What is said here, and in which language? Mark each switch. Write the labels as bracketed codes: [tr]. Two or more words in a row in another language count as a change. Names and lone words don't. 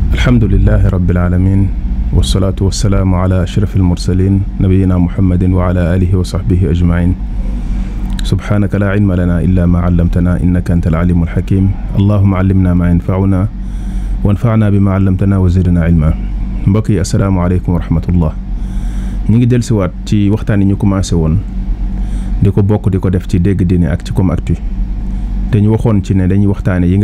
[ar] الحمد لله رب العالمين والصلاة والسلام على أشرف المرسلين نبينا محمد وعلى آله وصحبه أجمعين سبحانك لا علم لنا إلا ما علمتنا إنك أنت العليم الحكيم اللهم علمنا ما ينفعنا وانفعنا بما علمتنا وزدنا علما. [wo] mbokk yi [ar] السلام عليكم ورحمة الله. [wo] ñi ngi dellusiwaat ci waxtaan yi ñu commencé woon di ko bokk di ko def ci dégg diine ak ci comme actu te ñu waxoon ci ne dañuy waxtaane yi nga